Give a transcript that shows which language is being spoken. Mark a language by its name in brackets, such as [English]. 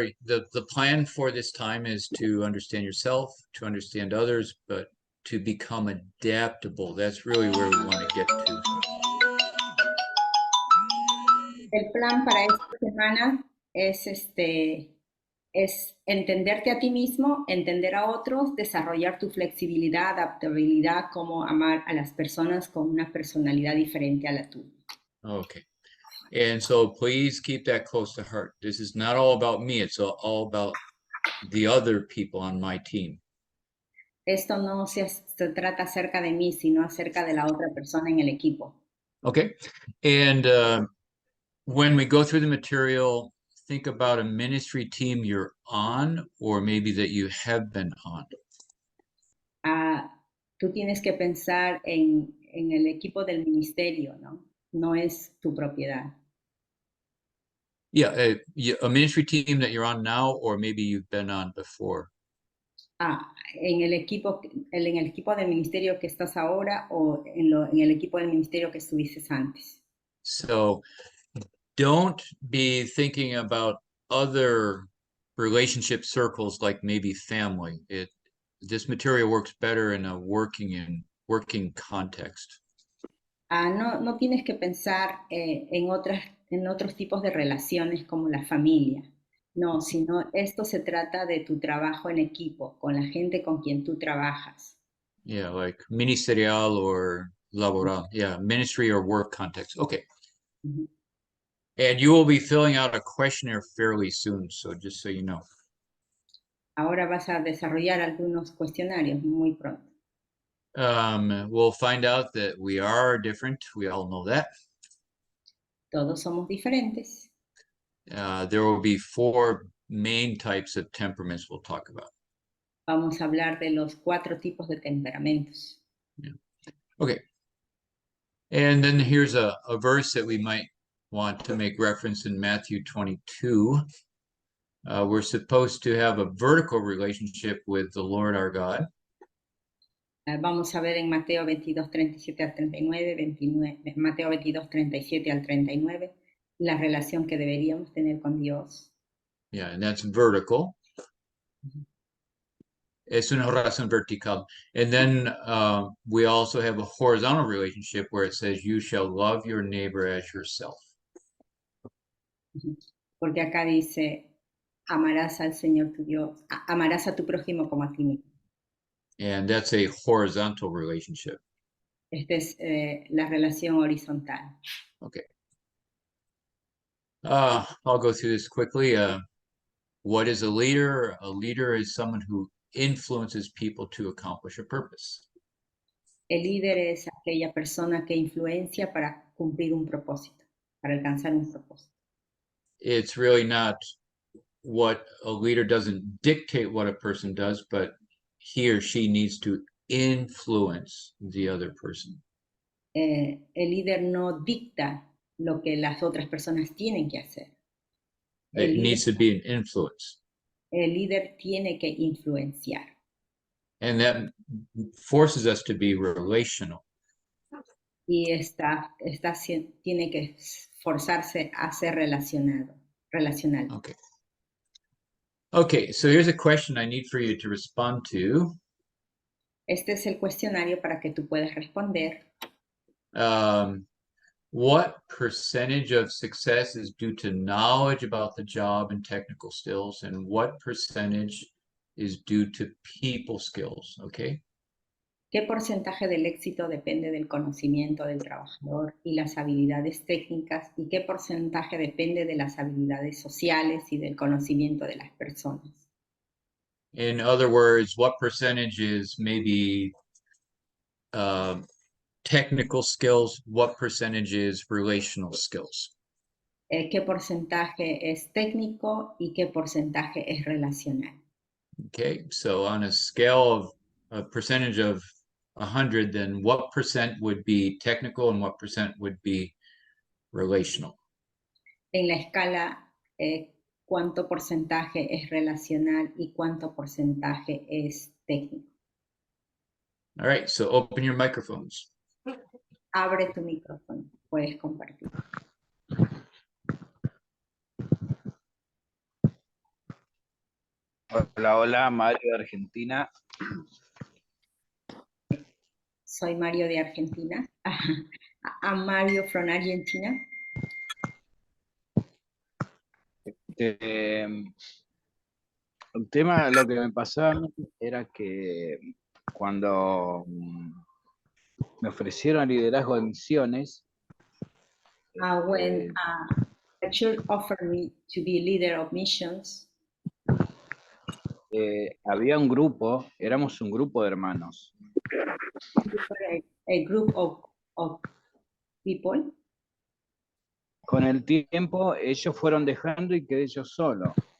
[English] The plan for this time is to understand yourself, to understand others, but to become adaptable. That's really where we want to get to. [Spanish] El plan para esta semana es entenderte a ti mismo, entender a otros, desarrollar tu flexibilidad, adaptabilidad, cómo amar a las personas con una personalidad diferente a la tuya. [English] Okay. And so please keep that close to heart. This is not all about me. It's all about the other people on my team. [Spanish] Esto no se trata acerca de mí, sino acerca de la otra persona en el equipo. [English] Okay. And when we go through the material, think about a ministry team you're on or maybe that you have been on. [Spanish] Tú tienes que pensar en el equipo del ministerio, ¿no? No es tu propiedad. [English] Yeah, a ministry team that you're on now or maybe you've been on before. [Spanish] En el equipo del ministerio que estás ahora o en el equipo del ministerio que estuviste antes. [English] So don't be thinking about other relationship circles like maybe family. This material works better in a working context. [Spanish] No tienes que pensar en otros tipos de relaciones como la familia. No, sino esto se trata de tu trabajo en equipo, con la gente con quien tú trabajas. [English] Yeah, like ministerial or laboral. Yeah, ministry or work context. Okay. Uh-huh. And you will be filling out a questionnaire fairly soon, so just so you know. [Spanish] Ahora vas a desarrollar algunos cuestionarios muy pronto. [English] We'll find out that we are different. We all know that. [Spanish] Todos somos diferentes. [English] There will be 4 main types of temperaments we'll talk about. [Spanish] Vamos a hablar de los 4 tipos de temperamentos. [English] Yeah. Okay. And then here's a verse that we might want to make reference in Matthew 22. We're supposed to have a vertical relationship with the Lord our God. [Spanish] Vamos a ver en Mateo 22, 37 al 39, Mateo 22, 37 al 39, la relación que deberíamos tener con Dios. [English] Yeah, and that's vertical. [Spanish] Es una relación vertical. [English] And then we also have a horizontal relationship where it says, you shall love your neighbor as yourself. [Spanish] Porque acá dice, amarás al Señor tu Dios, amarás a tu prójimo como a ti mismo. [English] And that's a horizontal relationship. [Spanish] Esta es la relación horizontal. [English] Okay. I'll go through this quickly. What is a leader? A leader is someone who influences people to accomplish a purpose. [Spanish] El líder es aquella persona que influencia para cumplir un propósito, para alcanzar un propósito. [English] It's really not what a leader doesn't dictate what a person does, but he or she needs to influence the other person. [Spanish] El líder no dicta lo que las otras personas tienen que hacer. [English] It needs to be an influence. [Spanish] El líder tiene que influenciar. [English] And that forces us to be relational. [Spanish] Y tiene que forzarse a ser relacional. [English] Okay. Okay, so here's a question I need for you to respond to. [Spanish] Este es el cuestionario para que tú puedas responder. [English] What percentage of success is due to knowledge about the job and technical skills, and what percentage is due to people skills? Okay. [Spanish] ¿Qué porcentaje del éxito depende del conocimiento del trabajador y las habilidades técnicas? ¿Y qué porcentaje depende de las habilidades sociales y del conocimiento de las personas? [English] In other words, what percentage is maybe technical skills? What percentage is relational skills? [Spanish] ¿Qué porcentaje es técnico y qué porcentaje es relacional? [English] Okay, so on a scale of a percentage of 100, then what percent would be technical and what percent would be relational? [Spanish] En la escala, ¿cuánto porcentaje es relacional y cuánto porcentaje es técnico? [English] All right, so open your microphones. [Spanish] Abre tu micrófono, puedes compartir. Hola, hola, Mario de Argentina. Soy Mario de Argentina. [English] I'm Mario from Argentina. [Spanish] El tema, lo que me pasaba a mí era que cuando me ofrecieron liderazgo de misiones, [English] When the church offered me to be leader of missions, [Spanish] había un grupo, éramos un grupo de hermanos. [English] a group of people. [Spanish] Con el tiempo ellos fueron dejando y quedé yo solo.